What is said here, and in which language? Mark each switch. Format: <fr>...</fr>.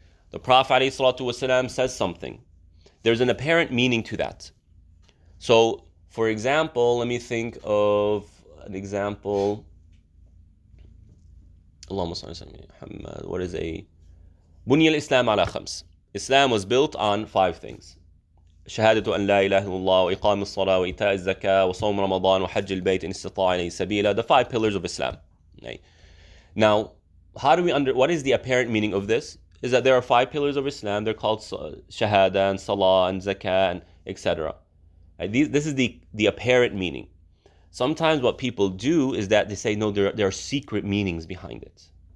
<en>The Prophet ﷺ says something. There's an apparent meaning to that. So, for example, let me think of an example. Allahumma salli ala Muhammad. What is a Bunya al-Islam ala khams? Islam was built on 5 things.</en> <ar>شهادة أن لا إله إلا الله وإقام الصلاة وإيتاء الزكاة وصوم رمضان وحج البيت إن استطاع إليه سبيلا.</ar> <en>The 5 pillars of Islam. Now, how do we what is the apparent meaning of this? Is that there are 5 pillars of Islam. They're called shahada and salah and zakah and etc. This is the apparent meaning. Sometimes what people do is that they say, no, there are secret meanings behind it.</en>